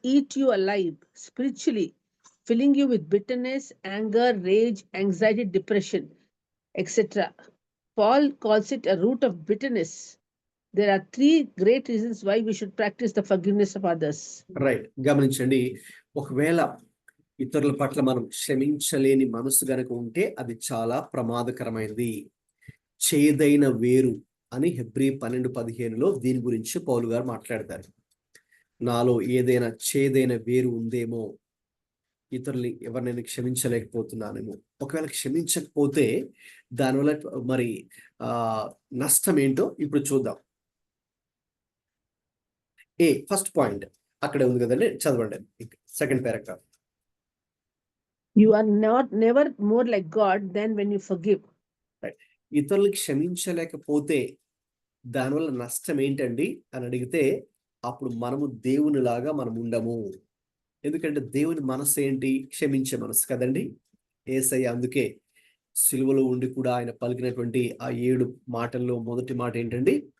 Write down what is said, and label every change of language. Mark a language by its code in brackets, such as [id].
[en] eat you alive spiritually, filling you with bitterness, anger, rage, anxiety, depression, etc. Paul calls it a root of bitterness. There are 3 great reasons why we should practice the forgiveness of others. [te] Right. గమనించండి. ఒకవేళ ఇతరుల పట్ల మనం క్షమించలేని మనసు గనక ఉంటే అది చాలా ప్రమాదకరమైనది. చేదైన వేరు అని హెబ్రీ 12:15లో దీని గురించి పౌలు గారు మాట్లాడతారు. నాలో ఏదైనా చేదైన వేరు ఉందేమో, ఇతరుల్ని ఎవరినైనా క్షమించలేకపోతున్నానేమో. ఒకవేళ క్షమించకపోతే దానివల్ల మరి నష్టం ఏంటో ఇప్పుడు చూద్దాం. ఫస్ట్ పాయింట్ అక్కడే ఉంది కదండి, చదవండి. Second paragraph. [en] You are never more like God than when you forgive. [te] ఇతరులు క్షమించలేకపోతే దానివల్ల నష్టం ఏంటండి అని అడిగితే అప్పుడు మనము దేవునిలాగా మనం ఉండము. ఎందుకంటే దేవుని మనసు ఏంటి? క్షమించే మనసు కదండి. యేసయ్య అందుకే సిలువలో ఉండి కూడా ఆయన పలికినటువంటి ఆ 7 మాటల్లో మొదటి మాట ఏంటండి?